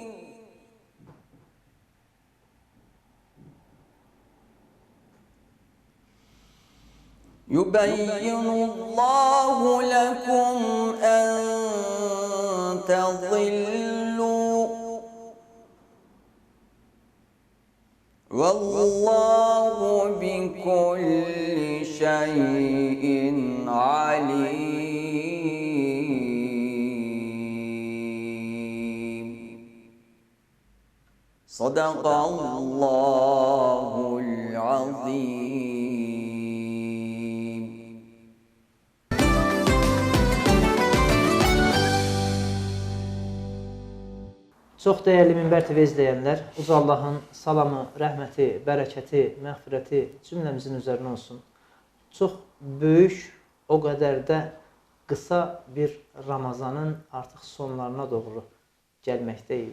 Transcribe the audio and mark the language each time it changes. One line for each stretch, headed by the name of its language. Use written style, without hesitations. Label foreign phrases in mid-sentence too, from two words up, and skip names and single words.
Arabic: يبين الله لكم أن تضلوا والله بكل شيء عليم. صدق الله العظيم.
Azerbaijani: Çox dəyərli Minbər TV izləyənlər, Uca Allahın salamı, rəhməti, bərəkəti, məğfirəti cümləmizin üzərinə olsun. Çox böyük, o qədər də qısa bir Ramazanın artıq sonlarına doğru gəlməkdəyik.